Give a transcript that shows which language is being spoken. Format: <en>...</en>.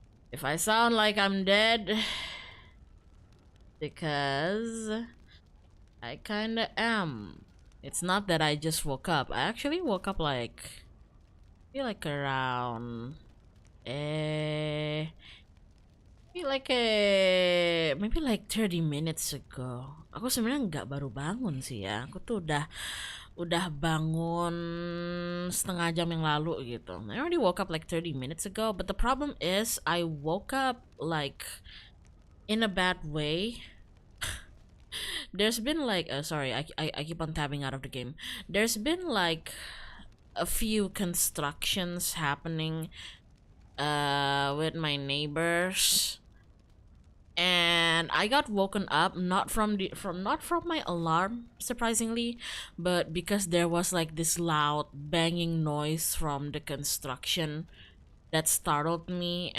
<en>If I sound like I'm dead, because I kinda am. It's not that I just woke up. I actually woke up like, I feel like around, eh, maybe like 30 minutes ago.</en> <id>Aku sebenarnya nggak baru bangun sih ya. Aku tuh udah bangun setengah jam yang lalu gitu.</id> <en>I already woke up like 30 minutes ago, but the problem is I woke up like in a bad way. There's been like sorry, I keep on tabbing out of the game. There's been like a few constructions happening with my neighbors, and I got woken up not from my alarm, surprisingly, but because there was like this loud banging noise from the construction that startled me.</en>